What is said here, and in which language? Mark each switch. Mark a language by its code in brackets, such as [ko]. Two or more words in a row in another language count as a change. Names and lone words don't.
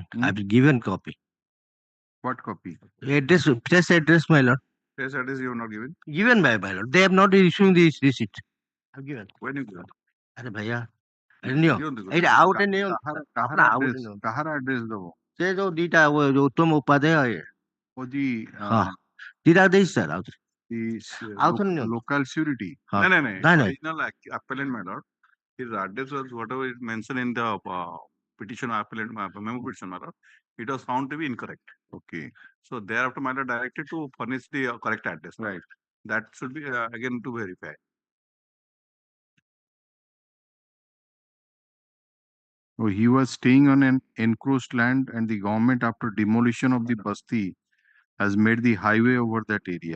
[en] Hmm? I've given copy. What copy? Address, press address, my lord. Press address you have not given? Given by my lord. They have not issuing this receipt. I've given. When you given? [hi] अरे भैया ନିଅ [or] ଦିଅନ୍ତୁ ଏଇଟା ଆଉ ଗୋଟେ ନିଅ କାହାର ଆଉ ଗୋଟେ ଆଡ୍ରେସ ନିଅ କାହାର ଆଡ୍ରେସ ଦବ? ସେ ଯୋଉ ଦିଟା ଯୋଉ ଉତ୍ତମ ଉପାଧ୍ୟାୟ ଓଜି ହଁ ଦିଟା ଦେଇଛି ସାର୍ ଆଉ ଆଉ ଥରେ ନିଅ [en] local surety. [or] ହଁ [en] No, [or] ନାଇଁ ନାଇଁ [en] original appellant matter. His address was whatever is mentioned in the petition appellant memo petition matter. It was found to be incorrect. Okay. So thereafter matter directed to furnish the correct address. Right. That should be again to verify. Oh, he was staying on an encroached land, and the government, after demolition of the basti, has made the highway over that area.